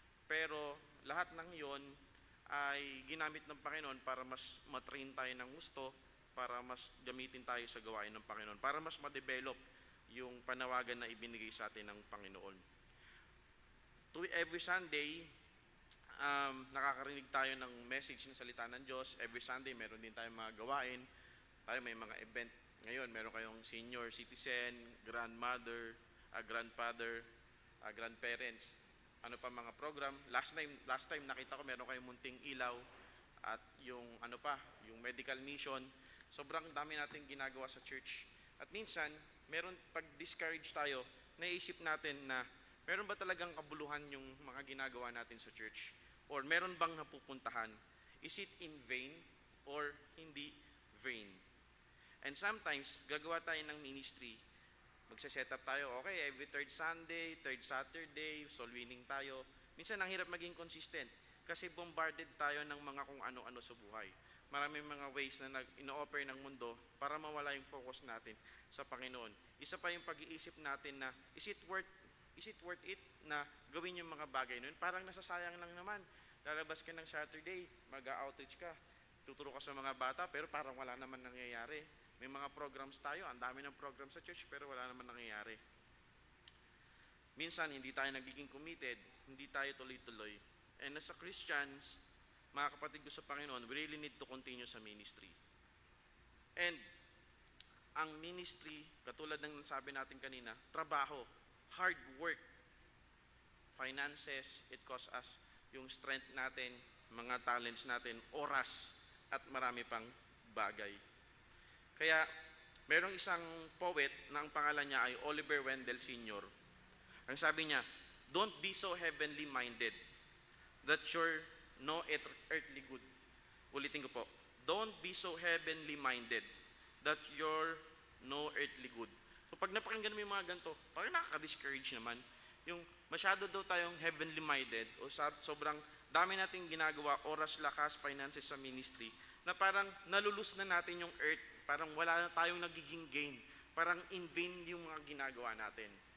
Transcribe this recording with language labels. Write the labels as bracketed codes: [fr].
[tl] Pero lahat ng yon ay ginamit ng Panginoon para mas matrain tayo ng gusto, para mas gamitin tayo sa gawain ng Panginoon, para mas ma-develop yung panawagan na ibinigay sa atin ng Panginoon. Every Sunday, nakakarinig tayo ng message ng salita ng Diyos. Every Sunday, meron din tayong mga gawain. Tayo may mga event. Ngayon, meron kayong senior citizen, grandmother, grandfather, grandparents. Ano pa mga program. Last time nakita ko meron kayong munting ilaw at yung yung medical mission. Sobrang dami nating ginagawa sa church. At minsan, pag discourage tayo, naisip natin na meron ba talagang kabuluhan yung mga ginagawa natin sa church? [en] Or [tl] meron bang napupuntahan? [en] Is it in vain or hindi vain? [tl] And sometimes, gagawa tayo ng ministry. Magsa-set up tayo, okay, every third Sunday, third Saturday, soul winning tayo. Minsan, ang hirap maging consistent kasi bombarded tayo ng mga kung ano-ano sa buhay. Maraming mga ways na ino-offer ng mundo para mawala yung focus natin sa Panginoon. Isa pa yung pag-iisip natin na, [en] is it worth it [tl] na gawin yung mga bagay nun? Parang nasasayang lang naman. Lalabas ka ng Saturday, mag-outreach ka, tuturo ka sa mga bata, pero parang wala naman nangyayari. May mga programs tayo, ang dami ng programs sa church, pero wala naman nangyayari. Minsan, hindi tayo nagiging committed, hindi tayo tuloy-tuloy. [en] And as a Christians, [tl] mga kapatid ko sa Panginoon, [en] we really need to continue [tl] sa ministry. And ang ministry, katulad ng sabi natin kanina, trabaho, hard work, finances, it costs us yung strength natin, mga talents natin, oras, at marami pang bagay. Kaya, merong isang poet na ang pangalan niya ay Oliver Wendell Sr. Ang sabi niya, [en] don't be so heavenly minded that you're no earthly good. Ulitin ko po, don't be so heavenly minded that you're no earthly good. [tl] So pag napakinggan mo yung mga ganito, parang nakaka-discourage naman. Yung masyado daw tayong heavenly minded o sobrang dami nating ginagawa, oras, lakas, finances sa ministry, na parang nalulus na natin yung earth, parang wala na tayong nagiging gain, parang in vain yung mga ginagawa natin.